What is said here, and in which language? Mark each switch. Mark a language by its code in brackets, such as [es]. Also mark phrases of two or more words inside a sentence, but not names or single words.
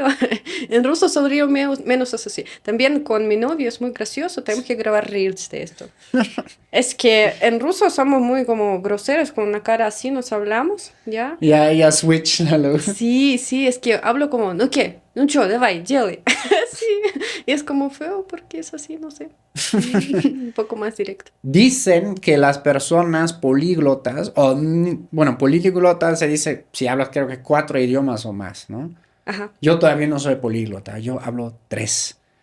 [es] En ruso sonrío menos así. También con mi novio es muy gracioso, tenemos que grabar reels de esto. Es que en ruso somos muy como groseros, con una cara así nos hablamos, ¿ya? Ya switch a lo... Sí, sí, es que hablo como, no qué, no cho, [ru] давай, делай. [es] Sí, y es como feo porque es así, no sé. Un poco más directo. Dicen que las personas políglotas, bueno, políglotas se dice si hablas creo que 4 idiomas o más, ¿no? Ajá. Yo todavía no soy políglota, yo hablo 3.